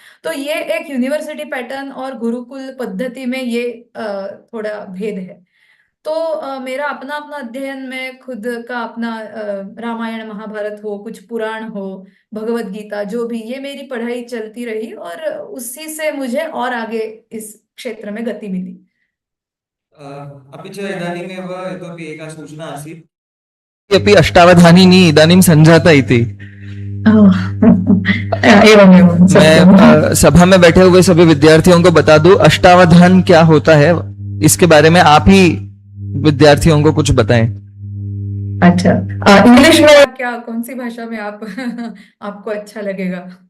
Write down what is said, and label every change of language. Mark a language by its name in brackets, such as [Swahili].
[Hindi] तो ये एक यूनिवर्सिटी पैटर्न और गुरुकुल पद्धति में ये थोड़ा भेद है। तो मेरा अपना अपना अध्ययन में खुद का अपना रामायण महाभारत हो, कुछ पुराण हो, भगवत गीता, जो भी, ये मेरी पढ़ाई चलती रही और उसी से मुझे और आगे इस क्षेत्र में गति मिली। [Sanskrit] अपि च इदानीमेव इतोपि एका सूचना आसीत् अपि अष्टावधानिनी इदानीं सञ्जाता इति। एवं एवं [Hindi] मैं सभा में बैठे हुए सभी विद्यार्थियों को बता दूं अष्टावधान क्या होता है, इसके बारे में आप ही विद्यार्थियों को कुछ बताएं। अच्छा, इंग्लिश में क्या, कौन सी भाषा में आप आपको अच्छा लगेगा?